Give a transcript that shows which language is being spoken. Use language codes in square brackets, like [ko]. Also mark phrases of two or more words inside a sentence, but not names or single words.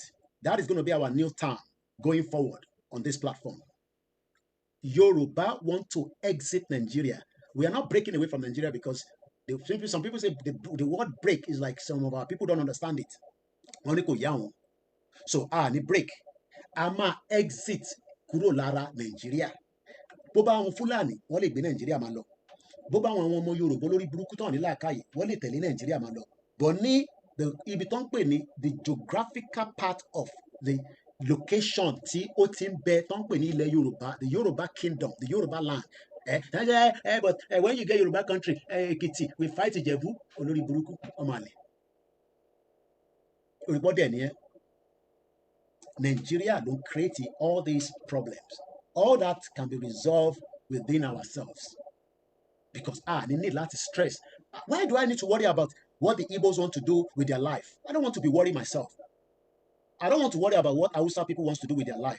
[en] That is going to be our new term going forward on this platform. Yoruba want to exit Nigeria. We are not breaking away from Nigeria because some people say the word break is like some of our people don't understand it. [yo] So ni break. Ama exit kúrò lára Nigeria. Bó bá àwọn Fúlàní wọ́n lè gbé Nàìjíríà máa lọ. Bó bá àwọn ọmọ Yorùbá lórí burúkú tán ní làákàyè wọ́n lè tẹ̀lé Nàìjíríà máa lọ. But ní ibi tó ń pè ní [en] the geographical part of the location [yo] tí ó ti ń bẹ tó ń pè ní ilẹ̀ Yorùbá, [en] the Yoruba kingdom, the Yoruba land. But when you get Yoruba country, Ekiti, we fight Ìjẹ̀bú, [yo] olórí burúkú, ọmọ àlè. Òyìnbó dẹ̀ nìyẹn. [en] Nigeria don't create all these problems. All that can be resolved within ourselves. Because I need a lot of stress. Why do I need to worry about what the Igbos want to do with their life? I don't want to be worried myself. I don't want to worry about what Hausa people want to do with their life.